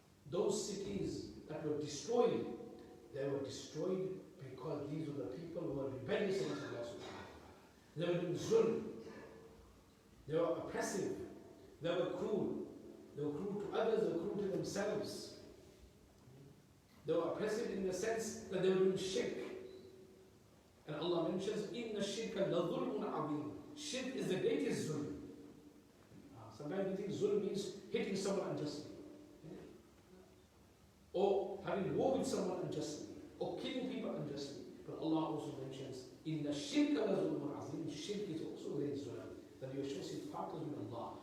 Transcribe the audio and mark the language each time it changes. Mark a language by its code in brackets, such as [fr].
[en] Those cities that were destroyed, they were destroyed because these were the people who were rebellious against Allah subhanahu wa ta'ala. They were doing zulm. They were oppressive. They were cruel. They were cruel to others, they were cruel to themselves. They were oppressive in the sense that they were doing shirk. And Allah mentions, [ar] إِنَّ الشِّرْكَ لَظُلْمٌ عَظِيمٌ. [en] Shirk is the greatest zulm. Sometimes we think zulm means hitting someone unjustly, or having war with someone unjustly, or killing people unjustly. But Allah also mentions, [ar] إِنَّ الشِّرْكَ لَظُلْمٌ عَظِيمٌ. [en] Shirk is also great zulm, that you associate partners with Allah.